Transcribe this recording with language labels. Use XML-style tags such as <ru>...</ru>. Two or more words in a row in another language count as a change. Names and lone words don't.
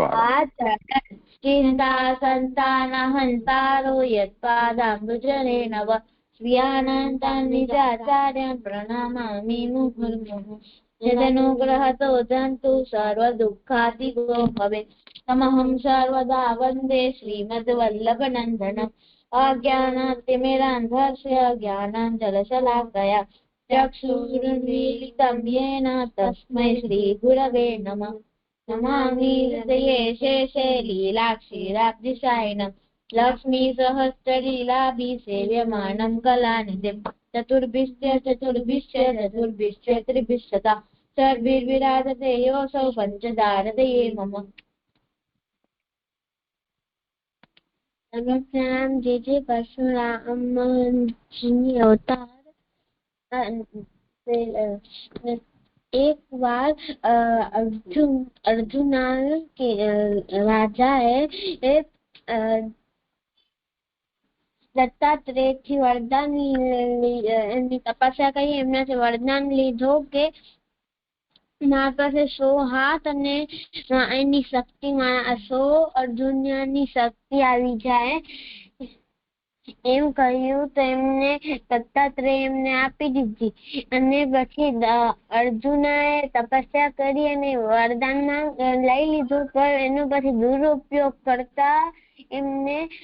<sa>ચિંતા સંતાન હંતારો યત્પાદાંબુજને નવ સ્વીયાનંતાન નિજાચાર્યાન પ્રણામામિ મુહુર્મુહુ યદનુગ્રહતો જંતુ સર્વ દુઃખાતિગો ભવેત તમહં સર્વદા વંદે શ્રીમદ્વલ્લભનંદનમ અજ્ઞાનાતિમિરાન્ધસ્ય જ્ઞાનાંજલશલાકયા ચક્ષુરુન્મીલિतं येन तस्मै श्रीगुरवे नमः नमामि हृदये शेषे लीलाक्षीराब्धिशायिनं लक्ष्मीसहस्रलीलाभिसेव्यमानं कलानिधिं चतुर्भिश्च त्रिभिश्चता सर्वैर्विराजते योऽसौ पञ्चदारतये मम</sa> <hi>प्रणाम जी परशुराम जी अवतार। एक बार अर्जुना के राजा दत्तात्रेय</hi> <gu>થી વરદાન એમની તપસ્યા કરી, એમનાથી વરદાન લીધો કે મારા પાસે 100 હાથ અને એની શક્તિ 100 અર્જુનની શક્તિ આવી જાય એમ કહ્યું તો એમને દત્તાત્રેય એમને આપી દીધી અને પછી અર્જુનાએ તપસ્યા કરી અને વરદાન લઈ લીધું, પણ એનો પછી દુરુપયોગ કરતા એમને</gu>